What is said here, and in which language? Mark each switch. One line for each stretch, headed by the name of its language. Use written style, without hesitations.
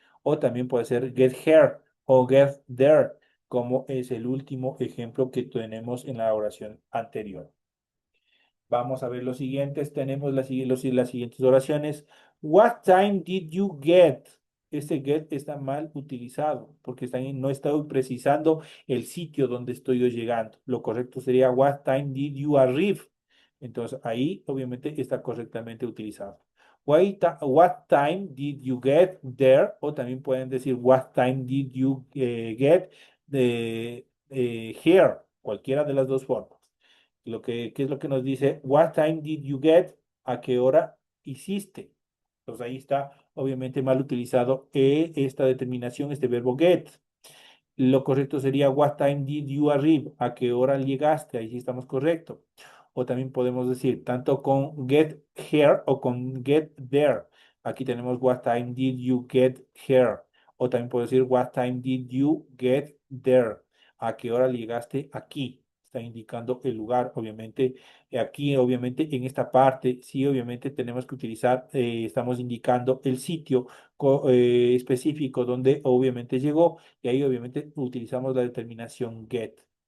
Spanish: O también puede ser get here o get there, como es el último ejemplo que tenemos en la oración anterior. Vamos a ver los siguientes. Tenemos las siguientes oraciones. What time did you get? Este get está mal utilizado porque no estoy precisando el sitio donde estoy yo llegando.
English: Lo correcto sería what time did you arrive?
Spanish: Entonces ahí obviamente está correctamente utilizado.
English: What time did you get there? O también pueden decir what time did you get here?
Spanish: Cualquiera de las dos formas. ¿Qué es lo que nos dice?
English: What time did you get? ¿A qué hora hiciste?
Spanish: Entonces ahí está obviamente mal utilizado esta determinación, este verbo get.
English: Lo correcto sería what time did you arrive?
Spanish: ¿A qué hora llegaste? Ahí sí estamos correcto. O también podemos decir tanto con get here o con get there.
English: Aquí tenemos what time did you get here? O también puedo decir what time did you get there?
Spanish: ¿A qué hora llegaste aquí? Está indicando el lugar, obviamente. Aquí, obviamente, en esta parte, sí, obviamente tenemos que utilizar, estamos indicando el sitio específico donde obviamente llegó y ahí obviamente utilizamos la determinación get.